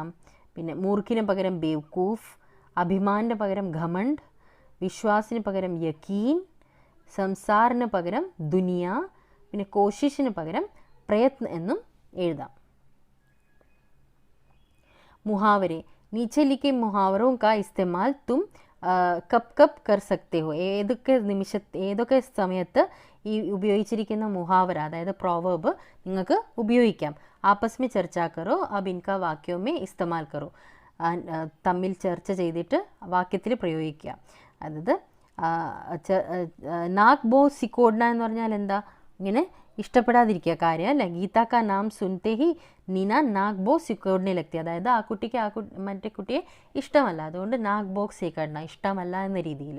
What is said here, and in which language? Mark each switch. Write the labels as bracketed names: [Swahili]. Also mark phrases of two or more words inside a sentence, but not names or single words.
[Malayalam] പിന്നെ മൂർഖിന് പകരം ബേവ്കൂഫ്, അഭിമാനിന് പകരം ഘമണ്ട്, വിശ്വാസിന് പകരം യക്കീൻ, സംസാറിന് പകരം ദുനിയ, പിന്നെ കോശിഷിന് പകരം പ്രയത്ന എന്നും എഴുതാം. മുഹാവരെ. [Hindi] नीचे लिखे मुहावरों का इस्तेमाल तुम कब कब कर सकते हो. [Malayalam] ഏതൊക്കെ സമയത്ത് ഈ ഉപയോഗിച്ചിരിക്കുന്ന മുഹാവര അതായത് പ്രോവർബ് നിങ്ങൾക്ക് ഉപയോഗിക്കാം. [Hindi] ആപ്പസ് में चर्चा करो अब इनका वाक्यों में इस्तेमाल करो. [Malayalam] തമ്മിൽ ചർച്ച ചെയ്തിട്ട് വാക്യത്തിൽ പ്രയോഗിക്കുക. അതായത് [Hindi] नाक भौं सिकोड़ना [Malayalam] എന്ന് പറഞ്ഞാൽ എന്താ, ഇങ്ങനെ ഇഷ്ടപ്പെടാതിരിക്കുക കാര്യം അല്ലേ. [Hindi] गीता का नाम सुनते ही नीना नाक भौं सिकोड़ने लगती. [Malayalam] അതായത് ആ കുട്ടിക്ക് മറ്റേ കുട്ടിയെ ഇഷ്ടമല്ല, അതുകൊണ്ട് [Hindi] नाक बॉक्स सिकोड़ना [Malayalam] ഇഷ്ടമല്ല എന്ന രീതിയിൽ.